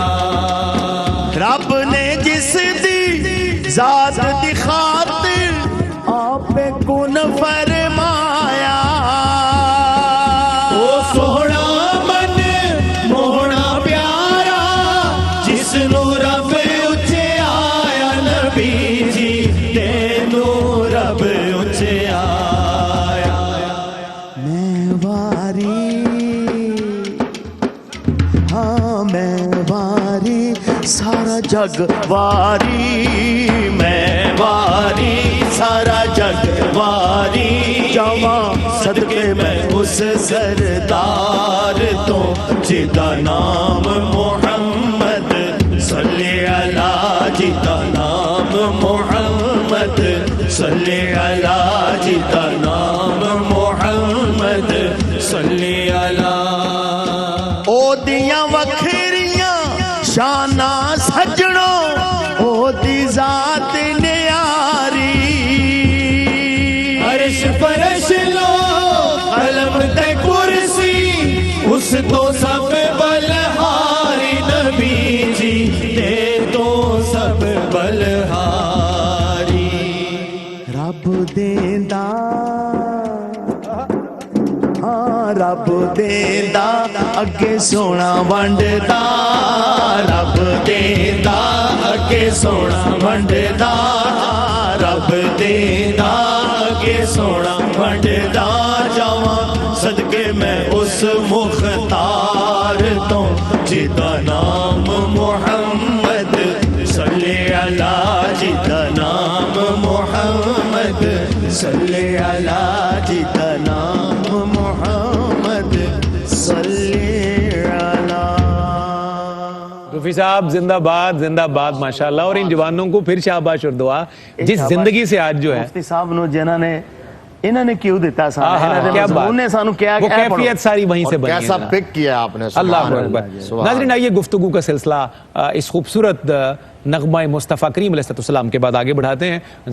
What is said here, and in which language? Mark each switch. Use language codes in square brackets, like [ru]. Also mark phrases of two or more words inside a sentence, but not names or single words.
[pa] رب نے جس دی ذات دی خاطر آپ کن فرمایا, او سونا من مونا پیارا جس نو رب اچھے آیا, نبی جی تینو رب اچھے آیا. میں واری, ہاں میں واری, سارا جگ واری, میں واری, سارا جگ واری, جاواں صدقے میں اس سردار تو جدا نام محمد [ar] صلی علی, [pa] جدا نام محمد [ar] صلی علی, [pa] جدا نام محمد [ar] صلی علی. [pa] او دیاں وکھریاں شاناں سجڑوں, او دی ذات نیاری, عرش فرش لو قلم تے کرسی اس تو سب بلہاری, نبی جی تے تو سب بلہاری. رب دیندا رب دیندا اگے سونا ونڈدا رب دیندا اگے سونا ونڈدا رب دیندا اگے سونا ونڈدا رب دیندا اگے سونا ونڈدا جاواں صدقے میں اس مختار تو جدا نام محمد [ar] صلِّ على [pa] جدا نام محمد [ar] صلِّ على [pa] جدا نام محمد [ar] صلِّ على. [ur] روفی صاحب زندہ باد زندہ باد ماشاءاللہ. اور ان جوانوں کو پھر شاباش اور دعا جس زندگی سے آج جو ہے [pa] مفتی صاحب نو جنہاں نے انہوں نے کیوں دتا [ur] کیا بات, [pa] سانوں کیا [ur] وہ کیفیت ساری وہیں سے بنی ہے. کیسا پک کیا آپ نے, [ar] الله أكبر. [ur] ناظرین آئیے گفتگو کا سلسلہ اس خوبصورت نغمہ مصطفیٰ کریم علیہ السلام کے بعد آگے بڑھاتے ہیں.